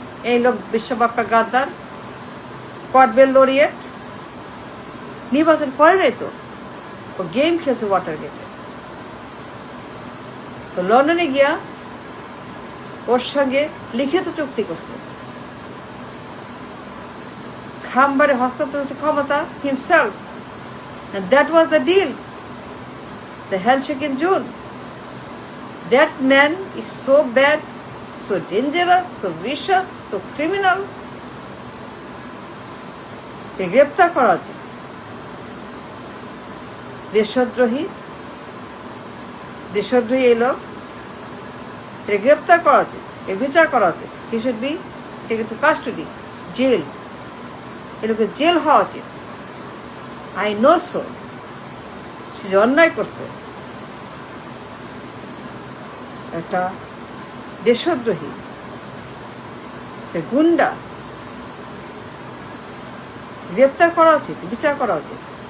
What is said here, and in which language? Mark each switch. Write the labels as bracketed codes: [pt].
[bn] এই লোক বিশ্ববাপ্পা গাদ্দার, কটবেল লরিয়েট। নির্বাচন করে নাই তো, ও গেম খেলছে ওয়াটার গেটে। তো লন্ডনে গিয়া ওর সঙ্গে লিখিত চুক্তি করছে। খাম্বারে হস্তান্তর হচ্ছে ক্ষমতা [en] himself, and that was the deal, the handshake in June. That man is so bad, so dangerous, so vicious, so criminal. [bn] গ্রেপ্তার করা উচিত। দেশদ্রোহী এই লোক, গ্রেপ্তার করা উচিত, বিচার করা উচিত। [en] He should be taken to custody, jail. [bn] এ লোকের জেল হওয়া উচিত। [en] I know so. [bn] সে যে অন্যায় করছে, একটা দেশদ্রোহী, গুন্ডা, গ্রেপ্তার করা উচিত, বিচার করা উচিত।